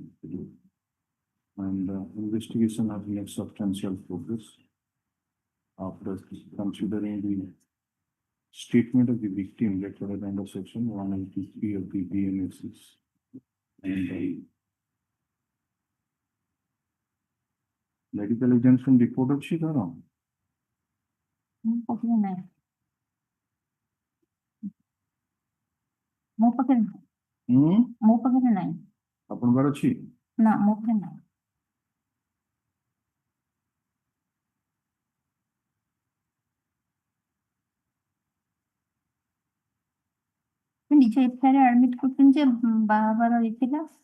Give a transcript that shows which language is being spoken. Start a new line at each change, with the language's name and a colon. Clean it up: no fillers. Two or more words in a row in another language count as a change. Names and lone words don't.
English: And investigation has made substantial progress. After considering the statement of the victim letter under section 183 of the BNSS. And medical exemption report
Odia: ଅଛି ତାର ମୋ ପାଖରେ ନାହିଁ। ମୋ ପାଖରେ ନାହିଁ। ଆପଣଙ୍କର ଅଛି ନା, ମୋ ପାଖରେ ନାହିଁ। ନିଜ ଏଫଆଇଆର ଆଡମିଟ କରୁଛନ୍ତି ଯେ ବାହାଘର ହେଇଥିଲା।